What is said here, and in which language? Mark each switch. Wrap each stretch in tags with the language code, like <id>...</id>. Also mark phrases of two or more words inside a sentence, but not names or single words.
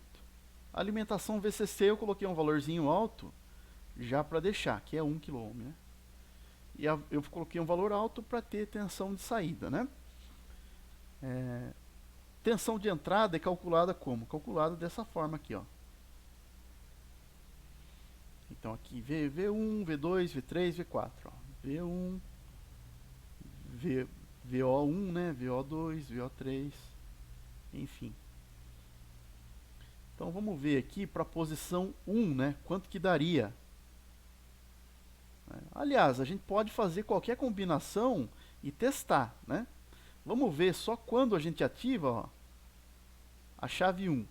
<pt>A alimentação VCC eu coloquei um valorzinho alto, já para deixar, que é 1 kΩ. Né? E eu coloquei um valor alto para ter tensão de saída. Né? Tensão de entrada é calculada como? Calculada dessa forma aqui, ó. Então aqui V1, V2, V3, V4. Ó. V1, VO1, né? VO2, VO3, enfim. Então vamos ver aqui para a posição 1, né? Quanto que daria? Aliás, a gente pode fazer qualquer combinação e testar, né? Vamos ver só quando a gente ativa, ó, a chave 1.</pt>